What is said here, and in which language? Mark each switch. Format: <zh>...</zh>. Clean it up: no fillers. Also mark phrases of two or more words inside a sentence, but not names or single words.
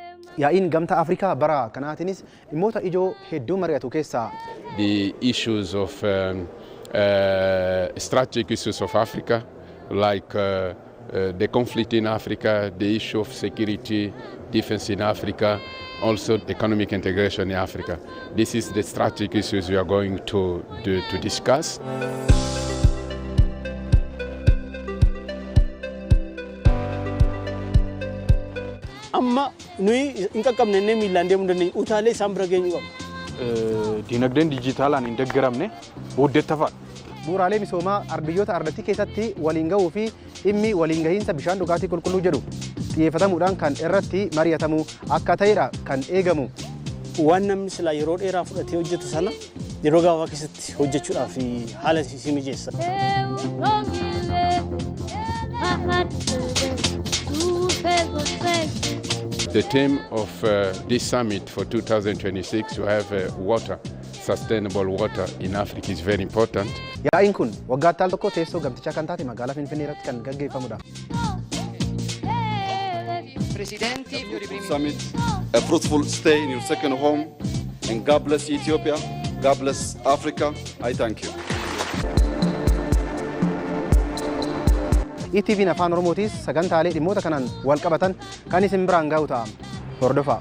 <om>Yaa'iin gamtaa Afrikaa bara kanaatinis dhimmoota ijoo hedduu mari'atu keessaa</om> <en>the issues of strategic issues of Africa, like the conflict in Africa, the issue of security, defense in Africa, also economic integration in Africa. This is the strategic issues we are going to discuss.</en> <om>Amma nuyi inka qabne ne miilaan deemuu dandeenyu utaalee isaan bira geenyu qabu. Dinagdeen dijitaalaan hin deeggaramne booddeettafa. Bu'uuraalee misoomaa ardiyyoota ardatti keessatti waliin gahuu fi dhimmi waliin gahiinsa bishaan dhugaatii qulqulluu jedhu xiyyeeffatamuudhaan kan irratti mari'atamu akka ta'edha kan eegamu. Waan namni silaa yeroo dheeraa fudhatee hojjetu sana yeroo gabaabaa keessatti hojjechuudhaaf haala si mijeessa.</om> <en>The theme of this summit for 2026 to have water, sustainable water in Africa is very important.</en> <om>Yaa'iin kun waggaatti al tokko teessoo gamtichaa kan taate magaalaa Finfinneetti kan gaggeeffamudha.</om> <en>Summit, a fruitful stay in your second home, and God bless Ethiopia, God bless Africa. I thank you.</en> <om>ETV'n Afaan Oromootis sagantaalee dhimmoota kanaan wal qabatan kan isin biraan gahu ta'a. Hordofaa.</om>